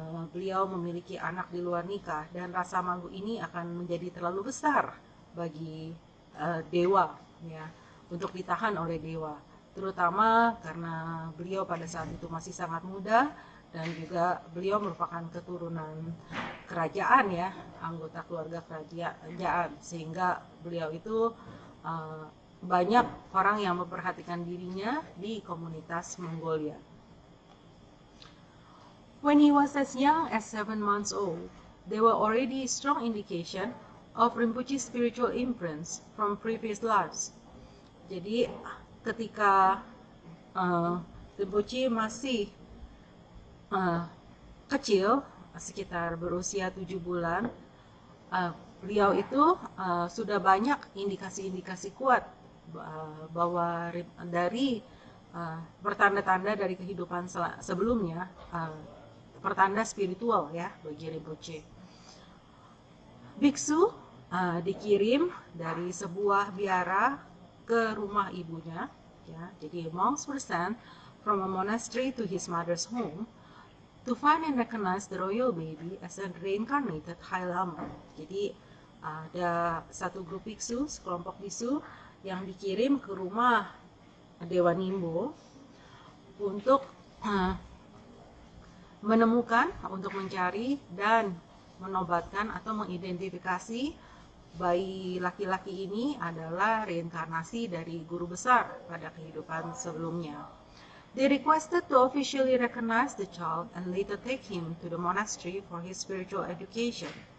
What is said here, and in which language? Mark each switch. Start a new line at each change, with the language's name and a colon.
Indonesian: beliau memiliki anak di luar nikah, dan rasa malu ini akan menjadi terlalu besar bagi Dewa ya untuk ditahan oleh Dewa, terutama karena beliau pada saat itu masih sangat muda dan juga beliau merupakan keturunan kerajaan ya, anggota keluarga kerajaan, sehingga beliau itu banyak orang yang memperhatikan dirinya di komunitas Mongolia.
English: When he was as young as 7 months old, there were already strong indication of Rinpoche's spiritual imprints from previous lives.
Indonesian: Jadi ketika Rinpoche masih kecil, sekitar berusia 7 bulan, beliau itu sudah banyak indikasi-indikasi kuat bahwa dari pertanda-tanda dari kehidupan sebelumnya, pertanda spiritual ya bagi Rinpoche. Biksu dikirim dari sebuah biara ke rumah ibunya ya. Jadi
English: monks were sent from a monastery to his mother's home to find and recognize the royal baby as a reincarnated High Lama.
Indonesian: Jadi ada satu grup biksu, sekelompok biksu yang dikirim ke rumah Dewa Nimbo untuk menemukan, untuk mencari dan menobatkan atau mengidentifikasi bayi laki-laki ini adalah reinkarnasi dari guru besar pada kehidupan sebelumnya.
English: They requested to officially recognize the child and later take him to the monastery for his spiritual education.